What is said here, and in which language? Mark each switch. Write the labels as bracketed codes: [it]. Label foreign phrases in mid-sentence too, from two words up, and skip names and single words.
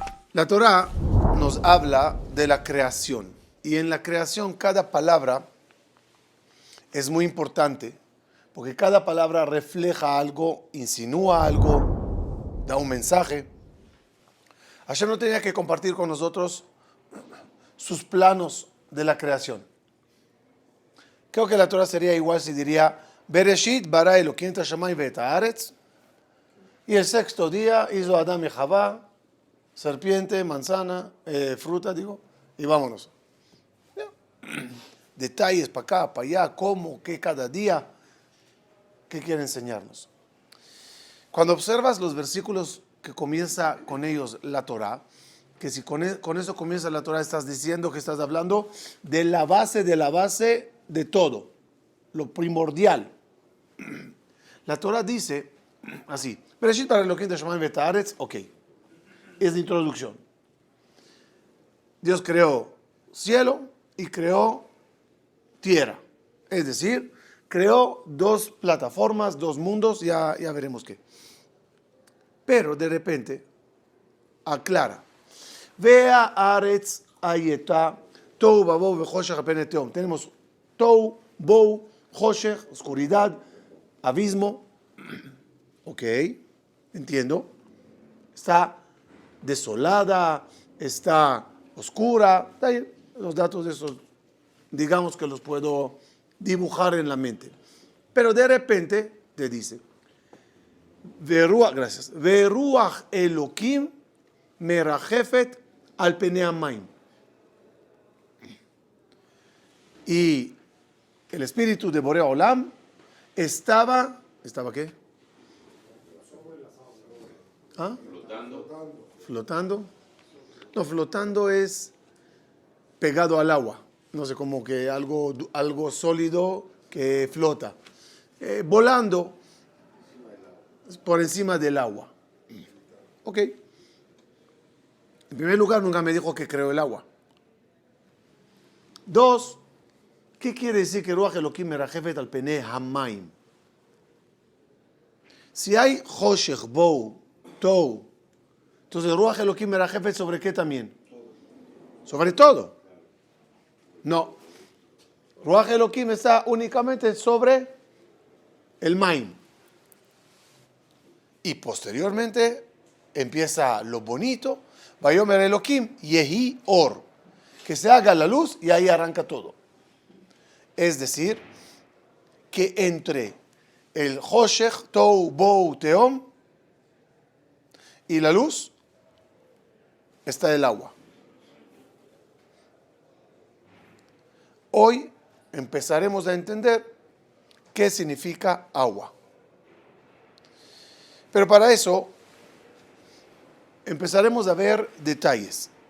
[es] La Torá nos habla de la creación y en la creación cada palabra es muy importante porque cada palabra refleja algo, insinúa algo, da un mensaje. Hashem no tenía que compartir con nosotros sus planos de la creación. Creo que la Torá sería igual si diría [he] בראשית ברא אלוקים את השמים ואת הארץ, [es] y el sexto día hizo Adán y Javá, serpiente, manzana, fruta, digo, y vámonos. Ya. Detalles para acá, para allá, cómo, qué cada día, qué quiere enseñarnos. Cuando observas los versículos que comienza con ellos la Torá, que si con eso comienza la Torá, estás diciendo que estás hablando de la base de todo, lo primordial. La Torá dice así, [he] בראשית ברא אלוקים את השמים ואת הארץ, [es] ok. Es la introducción. Dios creó cielo y creó tierra. Es decir, creó dos plataformas, dos mundos, ya veremos qué. Pero de repente aclara. [he] והארץ היתה תהו ובהו וחושך על פני תהום. [es] Tenemos [he] תהו, בהו, חושך, [es] oscuridad, abismo. Ok, entiendo. Está desolada, está oscura. Los datos de esos, digamos que los puedo dibujar en la mente. Pero de repente te dice, gracias, [he] ורוח אלוקים מרחפת על פני המים. [es] Y el espíritu de Boré Olam ¿estaba qué? ¿Ah? Flotando. No, flotando es pegado al agua. No sé, como que algo sólido que flota. Volando por encima del agua. Ok. En primer lugar, nunca me dijo que creó el agua. Dos, ¿qué quiere decir que [he] רוח אלוקים מרחפת על פני המים? [es] Si hay [he] חושך, בהו, תהו, [es] entonces [he] רוח אלוקים מרחפת [es] ¿sobre qué también? Sobre todo. No. [he] רוח אלוקים [es] está únicamente sobre el maim. Y posteriormente empieza lo bonito. [he] ויאמר אלוקים יהי אור. [es] Que se haga la luz y ahí arranca todo. Es decir, que entre el [he] חושך, תהו, בהו, תהום [es] y la luz está el agua. Hoy empezaremos a entender qué significa agua. Pero para eso empezaremos a ver detalles.